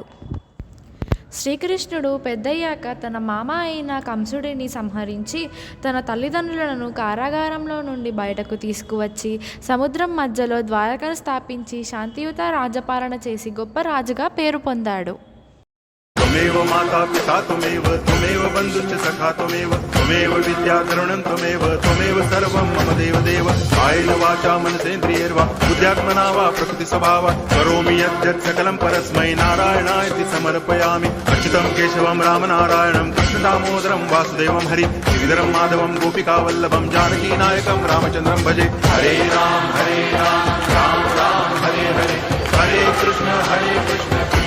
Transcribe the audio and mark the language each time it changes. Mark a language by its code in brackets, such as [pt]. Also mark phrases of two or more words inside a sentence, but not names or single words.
[te] శ్రీకృష్ణుడు పెద్దయ్యాక తన మామ అయిన కంసుడిని సంహరించి తన తల్లిదండ్రులను కారాగారంలో నుండి బయటకు తీసుకువచ్చి సముద్రం మధ్యలో ద్వారకను స్థాపించి శాంతియుత రాజపాలన చేసి గొప్ప రాజుగా పేరు పొందాడు. [sa] त्वमेव माता पिता त्वमेव बन्धुश्च सखा त्वमेव विद्या करुणं त्वमेव सर्वं मम देवदेव कायेन वाचा मनसेन्द्रियैर्वा बुद्ध्यात्मना वा प्रकृतिस्वभावात् करोमि यद्यत् सकलं परस्मै नारायणायति समर्पयामि. अच्युतं केशवं रामनारायणं कृष्णदामोदरं वासुदेवं हरि गिरिधरं माधवं गोपिकावल्लभं जानकीनायकं रामचन्द्रं भजे. हरे राम राम राम हरे हरे हरे कृष्ण